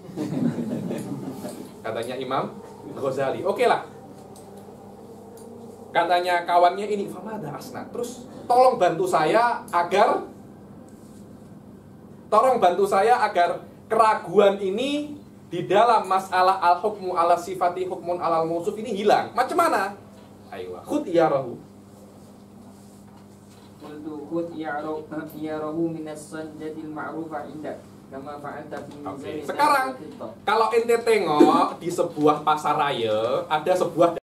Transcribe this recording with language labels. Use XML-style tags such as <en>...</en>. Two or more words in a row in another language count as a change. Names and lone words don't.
<ms>Katanya Imam Ghazali. Oke lah. Katanya kawannya ini,</ms> <ar>فماذا أصنع.</ar> <ms>Terus tolong bantu saya agar keraguan ini di dalam masalah</ms> <ar>الحكم على الصفة حكم على الموصوف</ar> <ms>ini hilang. Macam mana?</ms> <ar>Ayo, خذ عياره. قلت خذ عياره من السنجة المعروفة عندك كما فعلت في الميزان.</ar> <ms>Sekarang kalau ente tengok di sebuah pasar raya ada sebuah</ms>